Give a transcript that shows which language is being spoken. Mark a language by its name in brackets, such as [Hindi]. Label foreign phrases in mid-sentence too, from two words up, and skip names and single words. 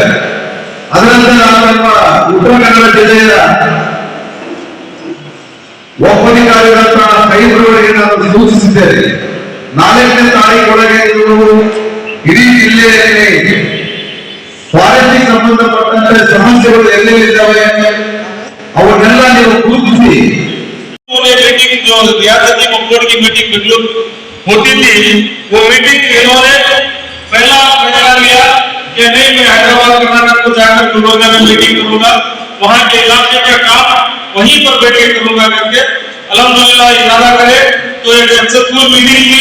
[Kannada] ಅದರಂತೆ ನಾನು ನಮ್ಮ ಉತ್ತರ ಕನ್ನಡ ಜಿಲ್ಲೆಯ ಒಪ್ಪಧಿಕಾರಿಗಳಂತಹ ಕೈಬರವರಿಗೆ ನಾನು ಸೂಚಿಸಿದ್ದೇನೆ. 4ನೇ ತಾರೀಖೊಳಗೆ ನೀವು ಇಡೀ ಜಿಲ್ಲೆಯಲ್ಲಿ ಫಾರೆಸ್ಟ್ಗೆ ಸಂಬಂಧಪಟ್ಟಂತೆ ಸಮಸ್ಯೆಗಳು ಎಲ್ಲೆಲ್ಲಿದ್ದಾವೆ ಅವನ್ನೆಲ್ಲ ನೀವು ಗುರುತಿಸಿ. [Urdu] میٹنگ جو ریاستی بورڈ کی میٹنگ بنگلورو ہوتی تھی، وہ میٹنگ انہوں نے پہلا فیصلہ لیا کہ نہیں، میں حیدرآباد کرناٹک کو جا کر گلبرگہ میں میٹنگ کروں گا، وہاں کے علاقے کا کام وہیں پر بیٹھ کے کروں گا کرکے الحمدللہ ارادہ کرے تو ایک [English] successful meeting [Urdu] की।